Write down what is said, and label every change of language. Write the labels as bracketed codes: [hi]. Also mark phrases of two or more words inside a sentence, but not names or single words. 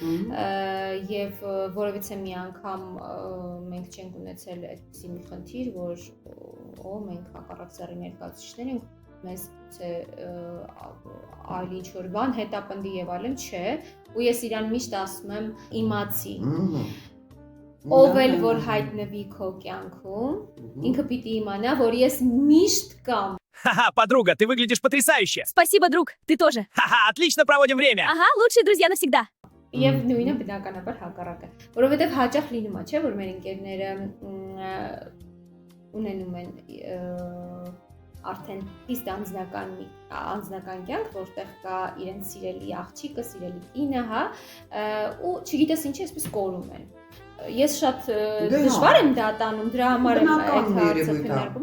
[hy] եւ որովհետեւ մի անգամ մենք չենք ունեցել այդպիսի մի խնդիր, որ մենք հակառակ սեռի ներկայացուցիչներ ենք մեզ թե այլ ինչ-որ բան հետապնդի եւ այլն չէ, ու ես իրան միշտ ասում եմ իմացի։ Ով էլ որ հայտնվի քո կյանքում, ինքը պիտի իմանա, որ ես միշտ կամ։ [ru] Ха-ха, подруга, ты выглядишь потрясающе. Спасибо, друг, ты тоже. Ха-ха, отлично проводим время. Ага, лучшие друзья навсегда. [hy] Եվ նույնը բնականաբար հակառակը, որովհետև հաճախ լինում է, չէ, որ մեր ընկերները ունենում են արդեն իսկ անձնական կյանք, որտեղ կա իրենց սիրելի աղջիկը, սիրելի կինը, հա, ու չգիտես ինչ էսպես կորում են։ Ես շատ դժվար եմ դա տանում, դրա համար եմ այդ հարցը քննարկում։